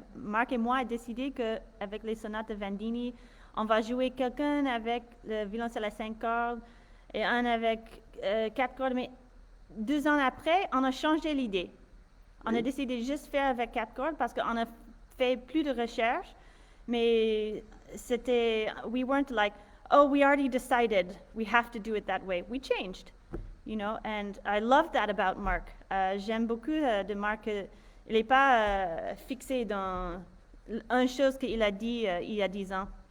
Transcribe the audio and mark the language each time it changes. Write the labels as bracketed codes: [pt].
[fr] Marc et moi avons décidé qu'avec les sonates de Vandini, on va jouer quelqu'un avec le violoncelle à 5 cordes et un avec 4 cordes. Mais 2 ans après, on a changé l'idée. On a décidé de juste faire avec 4 cordes parce qu'on a fait plus de recherches. [en] Mais we weren't like, oh, we already decided we have to do it that way. We changed, and I love that about Marc. [fr] J'aime beaucoup de Marc. Il n'est pas fixé dans une chose qu'il a dit il y a 10 ans.